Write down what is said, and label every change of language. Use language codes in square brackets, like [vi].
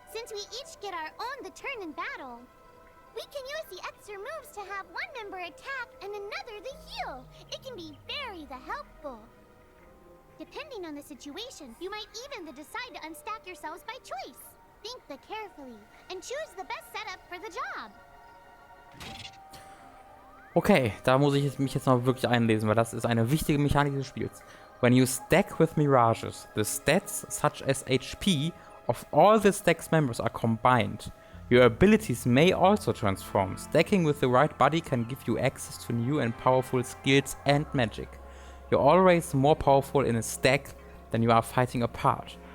[en] Since we each get our own turn in battle, we can use the extra moves to have one member attack and another the heal. It can be very helpful. Depending on the situation, you might even decide to unstack yourselves by choice. Think carefully and choose the best setup for the job. [de] Okay, da muss ich mich jetzt noch wirklich einlesen, weil das ist eine wichtige Mechanik des Spiels. [en] When you stack with mirages, the stats such as HP of all the stack's members are combined. Your abilities may also transform. Stacking with the right body can give you access to new and powerful skills and magic. You're always more powerful in a stack than you are fighting apart.